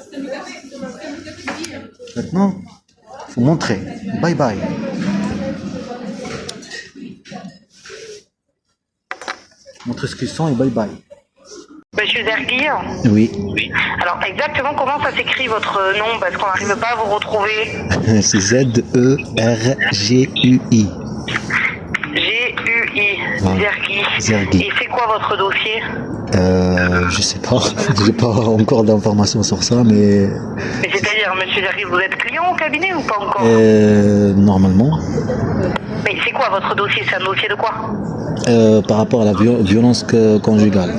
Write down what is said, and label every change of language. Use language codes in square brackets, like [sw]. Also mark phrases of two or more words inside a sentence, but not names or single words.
[fr] Maintenant, il faut montrer. Bye bye. Montrer ce qu'ils sont et bye bye. Monsieur Zergui? Oui. Alors, exactement comment ça s'écrit votre nom? Parce qu'on n'arrive pas à vous retrouver. C'est Z-E-R-G-U-I. G-U-I. Voilà. Zergui. Et c'est quoi votre dossier? Je sais pas. J'ai pas encore d'informations sur ça, mais... Mais c'est-à-dire, monsieur Zergui, vous êtes client au cabinet ou pas encore? Normalement. Mais c'est quoi votre dossier? C'est un dossier de quoi? Par rapport à la violence conjugale.